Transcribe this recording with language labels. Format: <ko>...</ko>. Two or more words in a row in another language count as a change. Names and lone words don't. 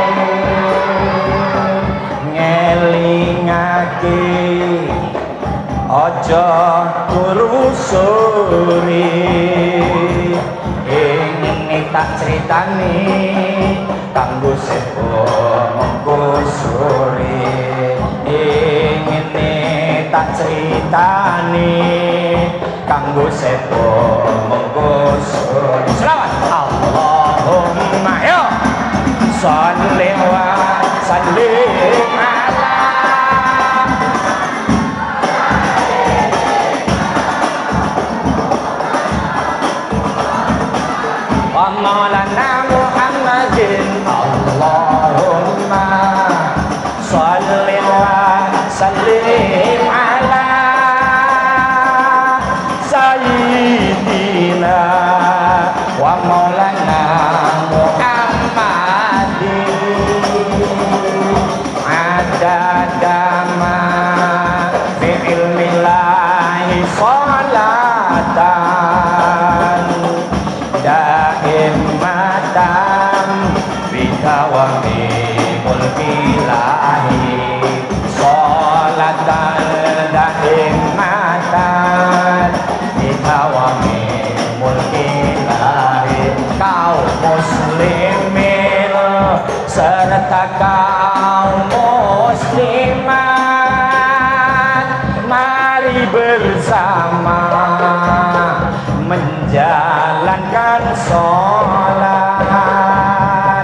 <jv>Ngelingake aja turu sore, ing tak critani kanggo sepo mengko sore. Ngene tak critani kanggo sepo mengko sore.</jv> <ar>Selawat اللهم يا صل وسلم على ومولانا محمد. اللهم صل وسلم على سيدنا ومولانا محمد. عدد ما في علم الله صلاة دائمة بدوام ملك الله، صلاة دائمة بدوام ملك الله.</ar> <id>Kaum muslimin serta kaum muslimat, mari bersama menjalankan sholat.</id>